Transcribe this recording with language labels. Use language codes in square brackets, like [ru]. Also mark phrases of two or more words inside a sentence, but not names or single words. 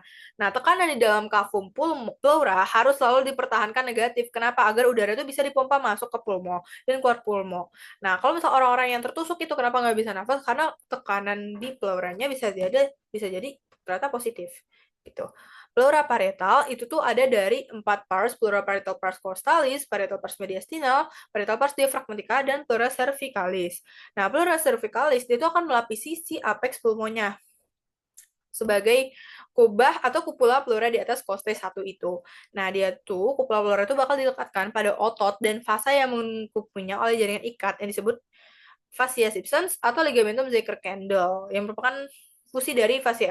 [id] Nah, tekanan di dalam kafum pleura harus selalu dipertahankan negatif. Kenapa? Agar udara itu bisa dipompa masuk ke pulmo dan keluar pulmo. Nah, kalau misal orang-orang yang tertusuk itu kenapa nggak bisa nafas? Karena tekanan di pleuranya bisa jadi ternyata positif. Gitu. [la] Pleura parietal itu tuh ada dari 4 pars, pleura parietal pars costalis, parietal pars mediastinal, parietal pars diaphragmatica, [id] dan [la] pleura cervicalis. [id] Nah, [la] pleura cervicalis [id] itu akan melapisi si apex pulmonya sebagai kubah atau kupula pleura di atas koste 1 itu. Nah, dia tuh kupula pleura itu bakal dilekatkan pada otot dan fasa yang mengikupinya oleh jaringan ikat yang disebut fascia substans atau ligamentum Zeker-Kendall yang merupakan fusi dari fascia M.